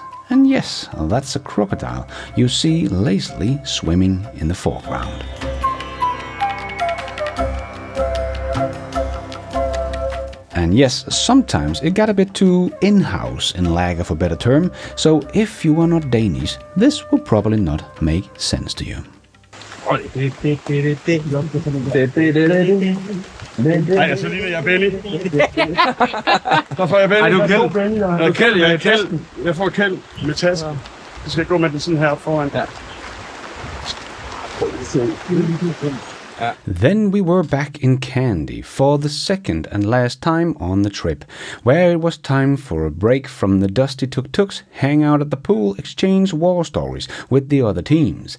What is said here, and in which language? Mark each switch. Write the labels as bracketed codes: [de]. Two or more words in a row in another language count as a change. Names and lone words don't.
[en] And yes, that's a crocodile you see lazily swimming in the foreground. And yes, sometimes it got a bit too in-house in lack of a better term, so if you are not Danish, this will probably not make sense to you. [da] Nej, så ligner jeg Benny. Der får jeg Benny. Ej, du er kæld. Jeg er kæld. Jeg får kæld med tasken. Jeg skal gå med den sådan her foran. Ja. [en] Then we were back in Kandy for the second and last time on the trip, where it was time for a break from the dusty tuk-tuks, hang out at the pool, exchange war stories with the other teams.